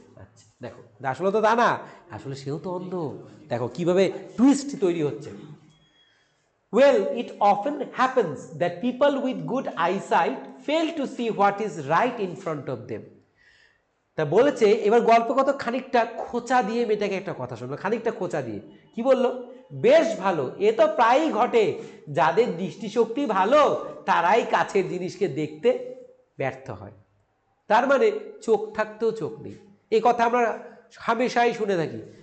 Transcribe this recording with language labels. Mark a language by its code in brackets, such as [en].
[bn] আচ্ছা, দেখো আসলে তো তা না, আসলে সেও তো অন্ধ। দেখো কিভাবে টুইস্ট তৈরি হচ্ছে। [en] Well, it often happens that people with good eyesight fail to see what is right in front of them. [bn] তা বলেছে, এবার গল্পগত খানিকটা খোঁচা দিয়ে মেয়েটাকে একটা কথা শুনলো, খানিকটা খোঁচা দিয়ে কি বললো, বেশ ভালো, এ তো প্রায়ই ঘটে, যাদের দৃষ্টিশক্তি ভালো তারাই কাছের জিনিসকে দেখতে ব্যর্থ হয়। তার মানে চোখ থাকতেও চোখ নেই, এই কথা আমরা হামেশাই শুনে থাকি।